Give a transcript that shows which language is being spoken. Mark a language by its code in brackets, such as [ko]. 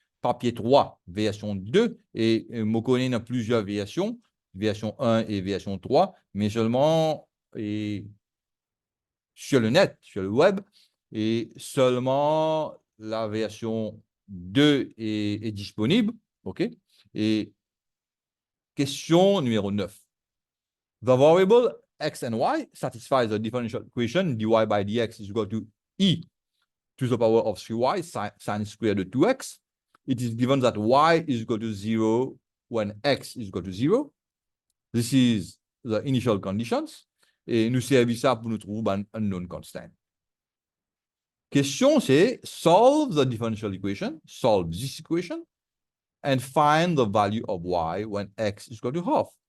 [fr] Papier 3, version 2. Et Mokone a plusieurs versions, version 1 et version 3, mais seulement sur le net, sur le web. Et seulement la version 2 est disponible. OK? Et question numéro 9. [en] The variable x and y satisfies the differential equation dy by dx is equal to e to the power of 3y sine squared of 2x. It is given that y is equal to 0 when x is equal to 0. This is the initial conditions. [fr] Et nous servons ça pour nous trouver un [en] unknown constant. [fr] Question c'est [en] solve the differential equation, solve this equation, and find the value of y when x is equal to half.